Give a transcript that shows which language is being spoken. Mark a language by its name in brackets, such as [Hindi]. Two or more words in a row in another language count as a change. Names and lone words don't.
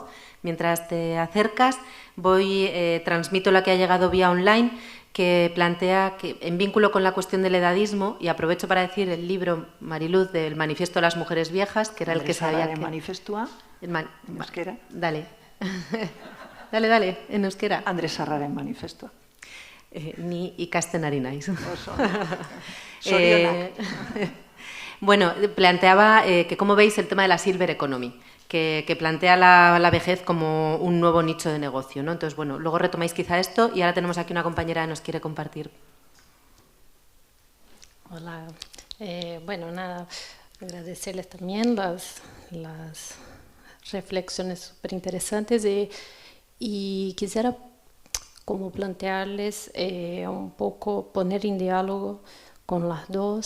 [Spanish] Mientras te acercas, transmito la que ha llegado vía online, que plantea que, en vínculo con la cuestión del edadismo, y aprovecho para decir el libro, Mariluz, del Manifiesto de las Mujeres Viejas, que era el que sabía que... Manifestua, en euskera. Dale. Dale, en euskera. [Basque] Andrés Arraren Manifestua. Ni ikasten ari naiz. Sorionak. [Spanish] Bueno, planteaba que cómo veis el tema de la [English] silver economy, [Spanish] que plantea la vejez como un nuevo nicho de negocio, ¿no? Entonces, bueno, luego retomáis quizá esto y ahora tenemos aquí una compañera que nos quiere compartir. Hola. Bueno, nada, agradecerles también las reflexiones súper interesantes y quisiera como plantearles un poco, poner en diálogo con las dos.